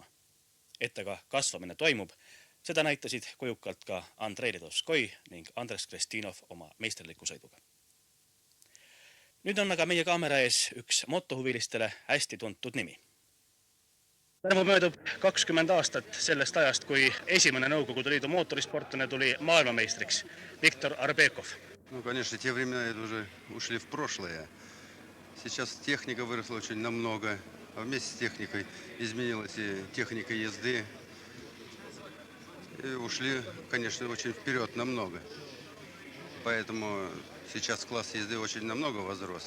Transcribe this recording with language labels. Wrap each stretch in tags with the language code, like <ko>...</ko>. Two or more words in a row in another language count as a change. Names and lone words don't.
<et>Et aga kasvamine toimub, seda näitasid kujukalt ka Andrei Ledovskoi ning Andres Krestinov oma meisterliku sõiduga. Nüüd on aga meie kaamera ees üks motohuvilistele hästi tuntud nimi. Tänavu möödub 20 aastat sellest ajast, kui esimene Nõukogude Liidu mootorisportlane tuli maailmameistriks, Viktor Arbekov.</et> <ru>Ну, конечно, те времена уже ушли в прошлое. Сейчас техника выросла очень намного, а вместе с техникой изменилась и техника езды. И ушли, конечно, очень вперед намного. Поэтому сейчас класс езды очень намного возрос.</ru>